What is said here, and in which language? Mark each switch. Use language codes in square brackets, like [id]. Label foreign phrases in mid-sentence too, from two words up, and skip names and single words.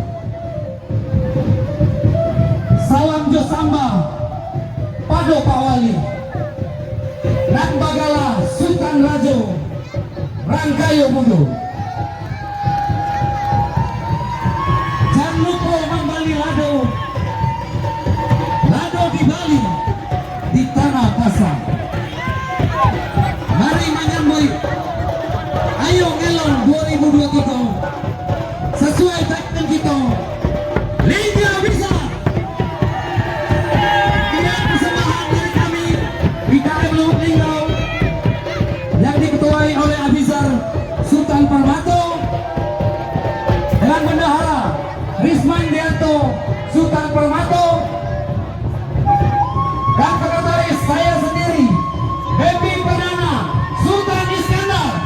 [min] Salam jo samba pado Pak Wali, nan bagala Sultan Rajo Rangkayo Mundo. Jangan lupa membali lado, lado di Bali di tanah pasang. [id] Mari menyambut Ayo Ngelon 2023 sesuai tagline kita, Liga Bisa. Dengan persembahan dari kami IKM Lubuk Linggau yang diketuai oleh Abizar Sultan Parmato dengan bendahara Risman Dianto Sultan Parmato dan sekretaris saya sendiri Baby Perdana Sultan Iskandar.